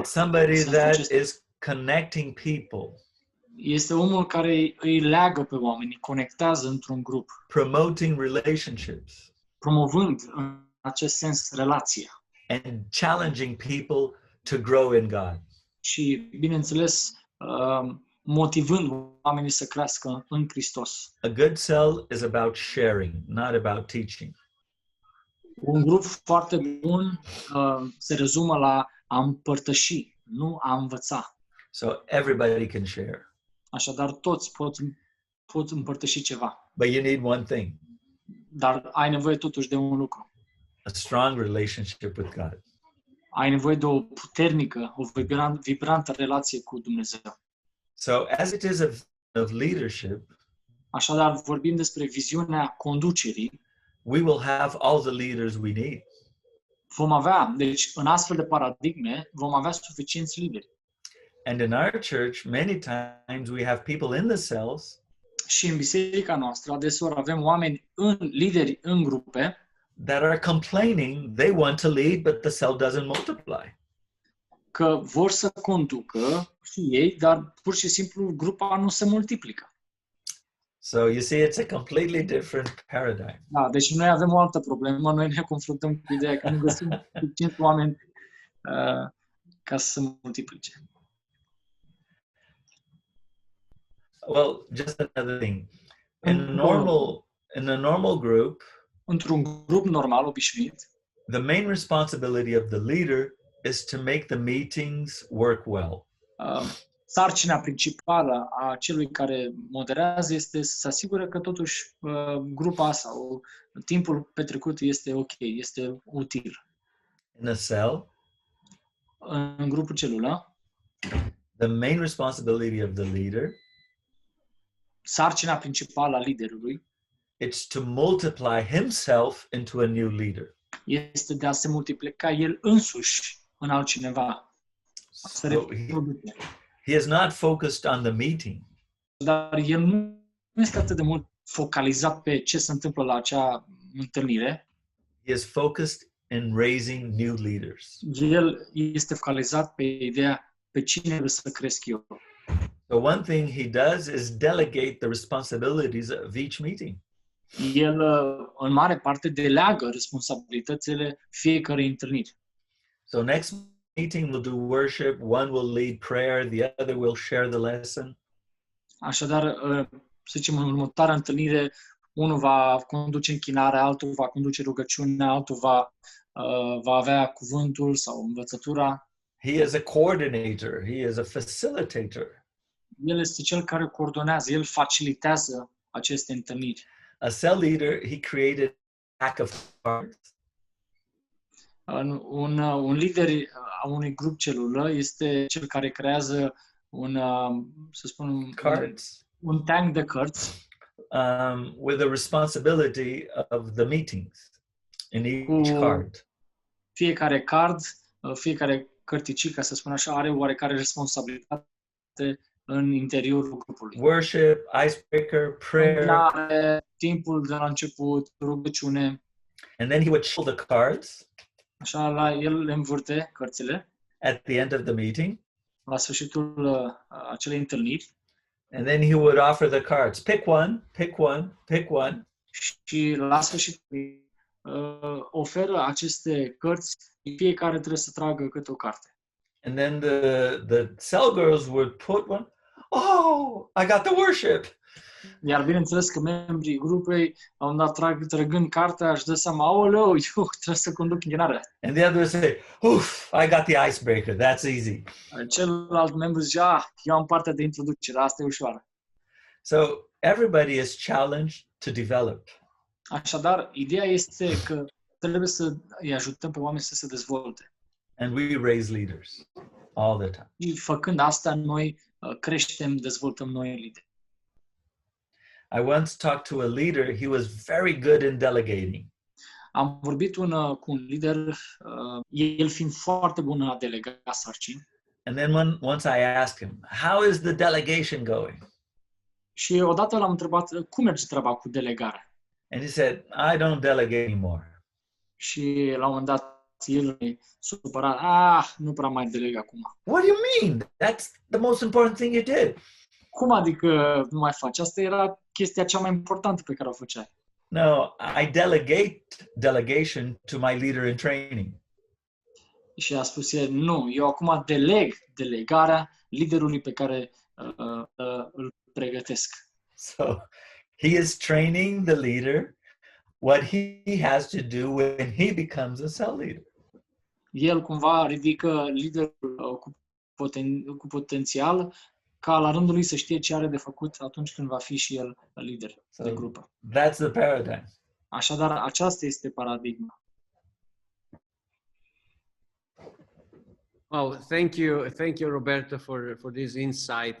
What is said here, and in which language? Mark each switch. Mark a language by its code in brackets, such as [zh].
[en] It's somebody [ro] Să [en] that [ro] acesta. [en] is connecting people, [ro] Este omul care îi leagă pe oameni, îi conectează într-un grup, [en] promoting relationships, [ro] promovând în acest sens relația [en] and challenging people to grow in God. [ro] și, bineînțeles, motivând oamenii să crească în Hristos. [en] A good cell is about sharing, not about teaching. [ro] Un grup foarte bun se rezumă la a împărtăși, nu a învăța. [en] So everybody can share. [ro] Așadar, toți pot împărtăși ceva, [en] But you need one thing, [ro] dar ai nevoie totuși de un lucru. [en] a strong relationship with God. [ro] Ai nevoie de o puternică, o vibrantă relație cu Dumnezeu. [en] So as it is of leadership, [ro] Așadar, vorbim despre viziunea conducerii. [en] we will have all the leaders we need. [ro] Vom avea, deci, în astfel de paradigme, vom avea suficienți lideri. [en] And in our church, many times we have people in the cells [ro] Și în biserica noastră, adeseori avem lideri în grupe, [en] that are complaining they want to lead, but the cell doesn't multiply. [ro] că vor să conducă și ei, dar pur și simplu grupa nu se multiplică. [en] So you see, it's a completely different paradigm. [ro] Da, deci noi avem o altă problemă, noi ne confruntăm cu ideea că nu găsim suficient oameni ca să se multiplice. [en] Well, just another thing. In a normal group, [ro] Într-un grup normal, obișnuit, [en] the main responsibility of the leader is to make the meetings work well. [ro] sarcina principală a celui care moderează este să se asigure că totuși grupa sau timpul petrecut este ok, este util. [en] In a cell, [ro] În grupul celulă, [en] the main responsibility of the leader [ro] sarcina principală a liderului [en] it's to multiply himself into a new leader. [ro] este de a se multiplica el însuși în altcineva. Să [en] So [ro] reproduce. [en] he is not focused on the meeting. [ro] Dar el nu este atât de mult focalizat pe ce se întâmplă la acea întâlnire. [en] He is focused in raising new leaders. [ro] El este focalizat pe ideea pe cine trebuie să cresc eu. [en] So one thing he does is delegate the responsibilities of each meeting. [ro] El, în mare parte, deleagă responsabilitățile fiecărei întâlniri. [en] So next meeting we'll do worship, one will lead prayer, the other will share the lesson. [ro] Așadar, să zicem, în următoarea întâlnire, unul va conduce închinarea, altul va conduce rugăciunea, altul va avea cuvântul sau învățătura. [en] He is a coordinator. He is a facilitator. [ro] El este cel care coordonează, el facilitează aceste întâlniri. [en] A cell leader, he created a pack of cards. [ro] Un lider a unui grup celulă este cel care creează să spun, [en] cards [ro] un tank de cărți [en] with the responsibility of the meetings in each [ro] cu [en] card. [ro] fiecare card, fiecare cărticică, să spun așa, are oarecare responsabilitate în interiorul grupului. [en] Worship, icebreaker, prayer, [ro] Închinare, timpul de la început, rugăciune, [en] and then he would shuffle the cards [ro] așa, el le învârte cărțile [en] at the end of the meeting, [ro] la sfârșitul acelei întâlniri [en] and then he would offer the cards. Pick one, pick one, pick one. [ro] și la sfârșit oferă aceste cărți, fiecare trebuie să tragă câte o carte. [en] And then the cell girls would put one. Oh, I got the worship. [ro] Iar bineînțeles că membrii grupului, la un dat trăgând cartea, își dă seama, aoleu, eu trebuie să conduc închinarea. [en] And the others say, oof, I got the icebreaker. That's easy. [ro] Celălalt membru zice, eu am partea de introducere, asta e ușoară. [en] So everybody is challenged to develop. [ro] Așadar, ideea este că trebuie să îi ajutăm pe oameni să se dezvolte. [en] And we raise leaders all the time. [ro] Și făcând asta, noi creștem, dezvoltăm noi lideri. [en] I once talked to a leader. He was very good in delegating. [ro] Am vorbit cu un lider, el fiind foarte bun în a delega sarcini. [en] And then once I asked him, how is the delegation going? [ro] Și odată l-am întrebat, cum merge treaba cu delegarea? [en] And he said, I don't delegate anymore. [ro] Și la un moment dat el e supărat, nu prea mai deleg acum. [en] What do you mean? That's the most important thing you did. [ro] Cum adică nu mai faci? Asta era chestia cea mai importantă pe care o făceai. [en] No, I delegate delegation to my leader in training. [ro] Și a spus el, nu, eu acum deleg delegarea liderului pe care îl pregătesc. [en] So he is training the leader what he has to do when he becomes a cell leader. [ro] El cumva ridică liderul cu potențial ca la rândul lui să știe ce are de făcut atunci când va fi și el lider de grupă. [en] That's the paradigm. [ro] Așadar, aceasta este paradigma. [en] Well, thank you, Roberto, for this insight.